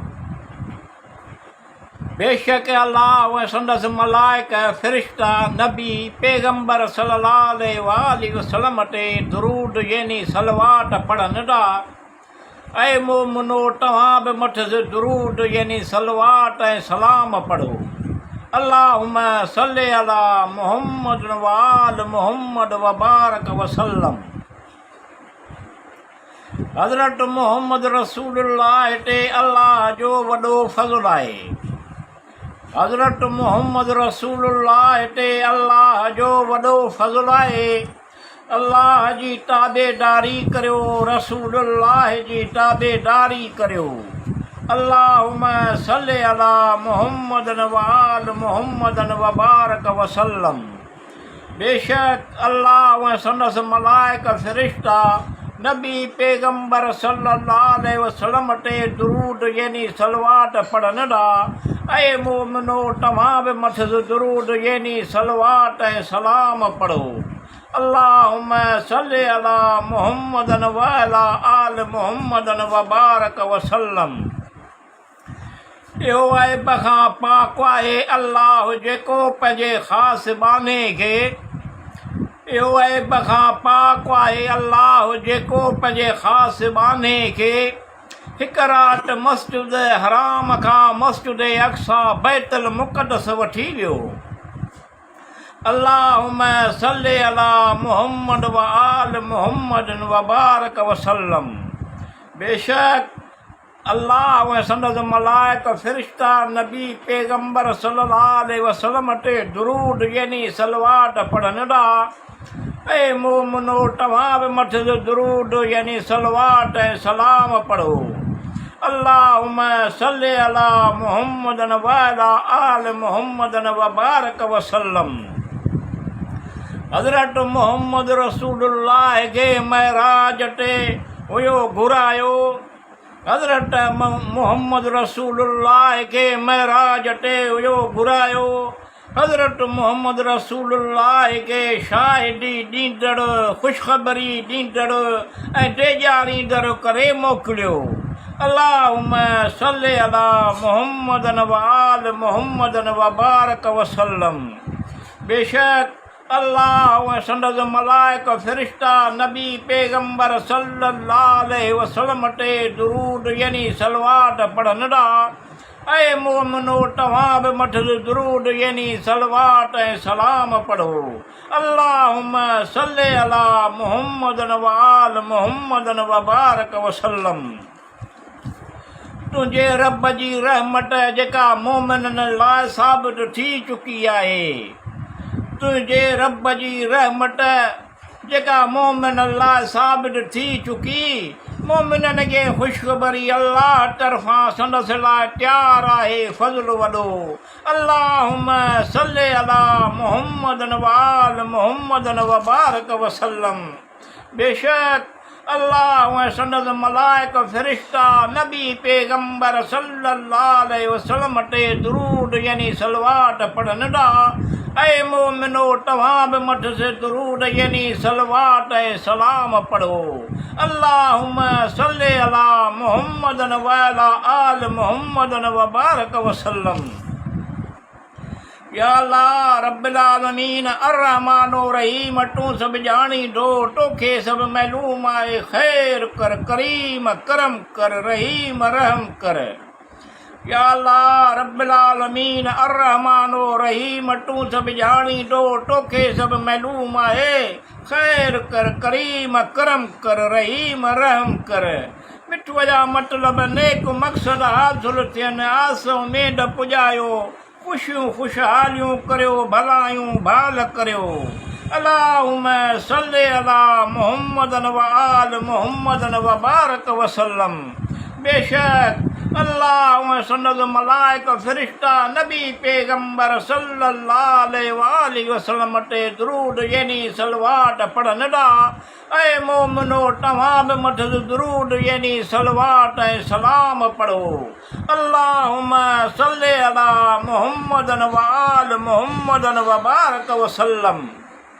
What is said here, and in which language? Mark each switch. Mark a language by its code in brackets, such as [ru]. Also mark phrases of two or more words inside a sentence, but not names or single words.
[sd] बेशक अल्लाह ऐं संदसि मलाइक फ़रिश्ता नबी पैगंबर [ar] صلى الله عليه وسلم [sd] ते दुरूद यानी सलवात पढ़नि था। ऐं मोमिनो तव्हां बि मथसि दुरूद यानी सलवात ऐं सलाम पढ़ो। [ar] اللهم صل على محمد وآل محمد وبارك وسلم. [sd] हज़रत मुहम्मद रसूलुल्लाह ते अल्लाह जो वॾो फज़्ल आहे। हज़रत मुहम्मद रसूलुल्लाह ते अल्लाह जो वॾो फज़्ल आहे। अल्लाह जी ताबेदारी करियो, रसूलुल्लाह जी ताबेदारी करियो। [ar] اللهم صل على محمد وآل محمد وبارك وسلم. [sd] बेशक अल्लाह ऐं संदसि मलाइक फ़रिश्ता नबी पैगंबर [ar] صلى الله عليه وسلم [sd] ते दुरूद यानी सलवात पढ़नि था। ऐं मोमिनो तव्हां बि मथसि दुरूद यानी सलवात ऐं सलाम पढ़ो। [ar] اللهم صل على محمد وعلى آل محمد وبارك وسلم. [sd] इहो ऐब खां पाक आहे अल्लाह जेको पंहिंजे ख़ासि बाने खे इहो ऐब खां पाक आहे अल्लाह जेको पंहिंजे ख़ासि बाने खे हिकु राति मस्जिद हराम खां मस्जिद अक़सा बैतुल मुक़द्दस वठी वियो। [ar] اللهم صل على محمد وآل محمد وبارك وسلم. [sd] बेशक अल्लाह ऐं संदसि मलाइक फ़रिश्ता नबी पैगंबर [ar] صلى الله عليه وسلم [sd] ते दुरूद यानी सलवात पढ़नि था। ऐं मोमिनो तव्हां बि मथसि दुरूद यानी सलवात ऐं सलाम पढ़ो। [ar] اللهم صل على محمد وعلى آل محمد وبارك وسلم. [sd] हज़रत मुहम्मद रसूलुल्लाह खे महराज ते हुयो घुरायो। हज़रत मुहम्मद रसूलुल्लाह खे महराज ते हुयो घुरायो। हज़रत मुहम्मद रसूलुल्लाह खे शाहिदी ॾींदड़ ख़ुशख़बरी ॾींदड़ ऐं ॾेजारींदड़ करे मोकिलियो। [ar] اللهم صل على محمد وآل محمد وبارك وسلم. [sd] बेशक अल्लाह ऐं संदसि मलाइक फ़रिश्ता नबी पैगंबर [ar] صلى الله عليه وسلم [sd] ते दुरूद यानी सलवात पढ़नि था। ऐं मोमिनो तव्हां बि मथसि दुरूद यानी सलवात ऐं सलाम पढ़ो। [ar] اللهم صل على محمد وآل محمد وبارك وسلم. [sd] तुंहिंजे रब जी रहमत जेका मोमिननि लाइ साबित थी चुकी आहे। तुंहिंजे रब जी रहमत जेका मोमिननि लाइ साबित थी चुकी। मोमिननि खे ख़ुशख़बरी अल्लाह तरफ़ां संदसि लाइ तयारु आहे फज़्ल वॾो। [ar] اللهم صل على محمد وآل محمد وبارك وسلم. [sd] बेशक अल्लाह ऐं संदसि मलाइक फ़रिश्ता नबी पैगंबर [ar] صلى الله عليه وسلم [sd] ते दुरूद यानी सलवात पढ़नि था। ऐं मोमिनो तव्हां बि मथसि दुरूद यानी सलवात ऐं सलाम पढ़ो। [ar] اللهم صل على محمد وعلى آل محمد وبارك وسلم. يا الله رب العالمين الرحمن الرحيم [sd] तूं सभु ॼाणींदो, तोखे सभु मालूम आहे। ख़ैर कर, करीम करम कर, रहीम रहम कर। [ar] يا الله رب العالمين الرحمن الرحيم [sd] तूं सभु ॼाणींदो, तोखे सभु मालूम आहे। ख़ैर कर, करीम करम कर, रहीम रहम कर। मिठुअ जा मतिलब नेक मक़सद हासिल थियनि, आस उमेद पुॼायो, ख़ुशियूं ख़ुशहालियूं करियो, भलायूं भाल करियो। [ar] اللهم صل على محمد وآل محمد وبارك وسلم. [sd] बेशक अल्लाह सन्नद मलाइक फ़रिश्ता नबी पैगंबर [ar] صلى الله عليه وسلم [sd] ते दुरूद यानी सलवात पढ़न दा ऐ मोमिनो तव्हां बि मथद दुरूद यानी सलवात ऐं सलाम पढ़ो। [ar] اللهم صل على محمد وآل محمد وبارك وسلم.